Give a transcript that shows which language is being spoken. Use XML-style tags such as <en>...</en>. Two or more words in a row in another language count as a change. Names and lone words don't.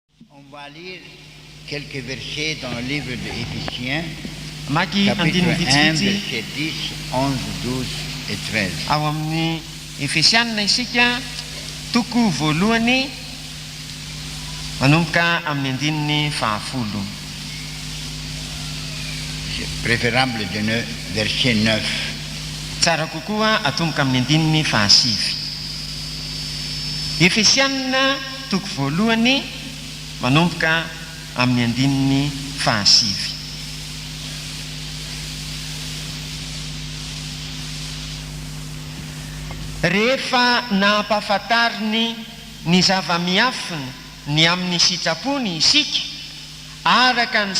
<fr>On va lire quelques versets dans le livre d'Éphésiens, Maki chapitre 1,</fr> <mg>vitsivitsy</mg> <fr>versets 10, 11, 12 et 13.</fr> <mg>ao amin'ny Efesianina isika toko voalohany manomboka amin'ny andininy fahafolo.</mg> <fr>C'est préférable de verset 9.</fr> <mg>Tsara kokoa atomboka amin'ny andininy fahasivy. Efesianina toko voalohany manomboka amin'ny andininy fahasivy. Rehefa nampahafantariny ny zava-miafiny ny amin'ny sitrapony isika araka ny</mg>